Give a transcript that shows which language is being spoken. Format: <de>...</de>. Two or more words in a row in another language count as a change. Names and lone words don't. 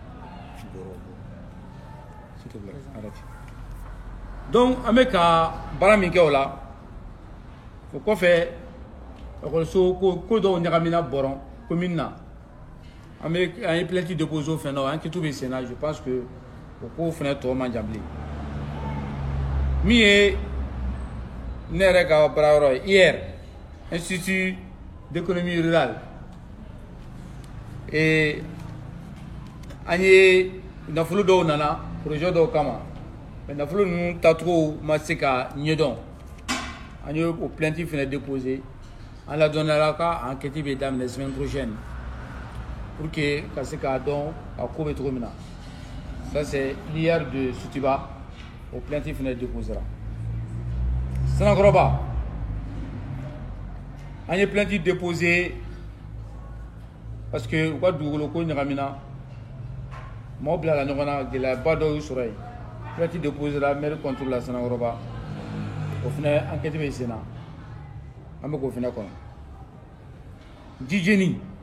<bm>donc an bɛ ka baara min kɛ o la o kɔfɛ ekɔliso ko dɔw ɲagamina bɔrɔn commune na an ye</bm> <fr>plainte déposé</fr> <bm>o fɛn na enquête bɛ sen na</bm> <fr>je pense que</fr> <bm>o ko fɛnɛ tɔ man jan bilen min ye ne yɛrɛ ka baara yɔrɔ ye</bm> <fr>hier institut d'économie rurale</fr> <bm>an ye nafolo dɔw nana projet dɔw kama mais nafolo ninnu tacogo ma se ka ɲɛdɔn an ye o plainte fɛnɛ déposé an ladɔnniyala ka enquête bɛ daminɛ</bm> <fr>semaine prochaine pour que</fr> <bm>ka se k'a dɔn a ko bɛ cogo min na</bm> <fr>ça c'est l'IR de Soutiba</fr> <bm>o plainte fɛnɛ déposera Sanakɔrɔba an ye</bm> <fr>plainte déposé parce que</fr> <bm>u ka dugukolo ko ɲagamina maaw bilala ɲɔgɔn na gɛlɛyaba dɔw y'u sɔrɔ yen</bm> <fr>plainte déposera maire contre la</fr> <bm>Sanakɔrɔba o fɛnɛ enquête bɛ sen na an bɛ k'o fɛnɛ kɔnɔ Djidjeni</bm>